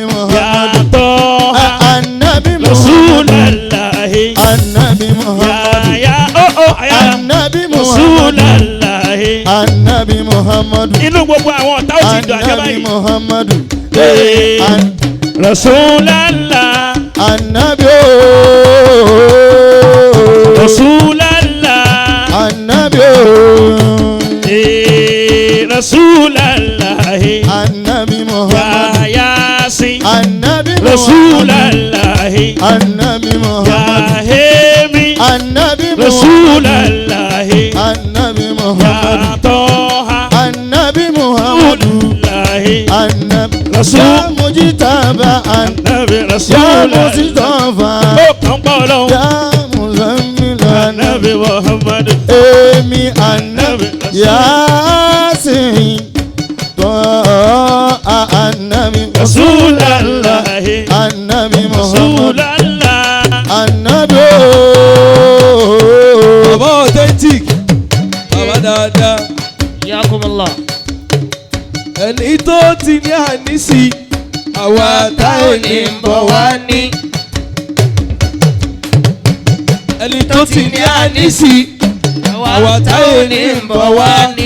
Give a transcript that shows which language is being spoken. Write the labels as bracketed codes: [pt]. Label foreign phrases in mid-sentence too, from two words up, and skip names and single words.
[ar] Ya Muhammadu. Toha Annabi رسول الله النبي محمد. النبي محمد. رسول الله النبي محمد. [yo] inú gbogbo àwọn ọ̀tá ó ti dùn àjẹ́ Annabi báyìí. [ar] Muhammadu. رسول الله Annabi رسول الله Annabi رسول الله Annabi Ya Muhammadu. Yasin النبي محمد. رسول الله Annabi Ya Muhammadu. Hemi النبي محمد. رسول الله Annabi Ya Muhammadu. Toha النبي محمد. رسول الله Annabi Rasul. يا مجتبى. Nabi Ya رسول الله Mustafa. [yo] ó kàn pọ̀ lọ́wọ́. [ar] يا مزمل. نبي محمد Emi Annabi Yasin. طه النبي رسول الله. النبي محمد رسول الله. Annabi [yo] bàbá authentic bàbá dáadáa Yakumullah. ẹni tó ti ní ànísí àwa tá ò ní bọ̀ wá ní. ẹni tó ti ní ànísí àwa tá ò ní bọ̀ wá ní.